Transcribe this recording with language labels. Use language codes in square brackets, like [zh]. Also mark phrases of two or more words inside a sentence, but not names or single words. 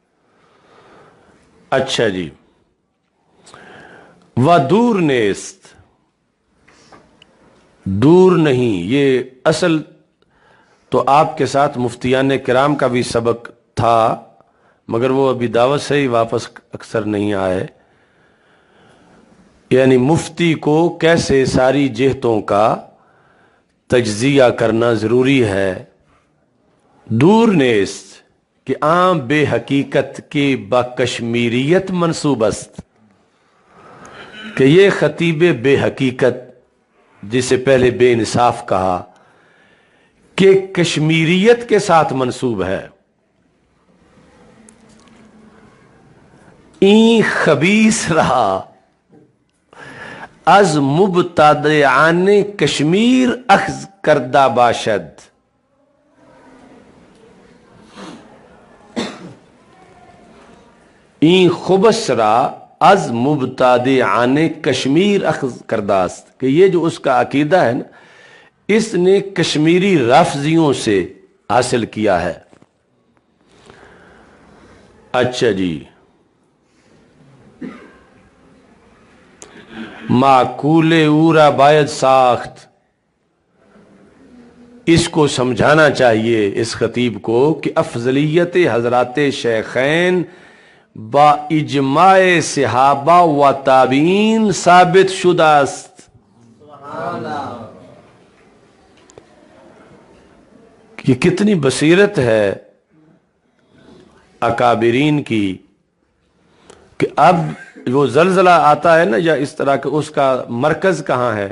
[ur] اچھا جی، [fa] و دور نیست، [ur] دور نہیں، یہ اصل تو آپ کے ساتھ مفتیان کرام کا بھی سبق تھا مگر وہ ابھی دعوت سے ہی واپس اکثر نہیں آئے. یعنی مفتی کو کیسے ساری جہتوں کا تجزیہ کرنا ضروری ہے. [fa] دور نیست کہ عام بے حقیقت کی با کشمیریت منسوب است، [ur] کہ یہ خطیب بے حقیقت جسے پہلے بے انصاف کہا کہ کشمیریت کے ساتھ منسوب ہے. [fa] این خبیث رہا از مبتدعان کشمیر اخذ کردہ باشد. این خبث را از مبتدعان کشمیر اخذ کردہ است، [ur] کہ یہ جو اس کا عقیدہ ہے نا اس نے کشمیری رافضیوں سے حاصل کیا ہے. اچھا جی، [fa] معقول اورا باید ساخت، [ur] اس کو سمجھانا چاہیے اس خطیب کو کہ [fa] افضلیت حضرات شیخین با اجماع صحابہ و تابعین ثابت شدہ است. [ur] یہ کتنی بصیرت ہے اکابرین کی کہ اب وہ زلزلہ آتا ہے نا یا اس طرح کہ اس کا مرکز کہاں ہے.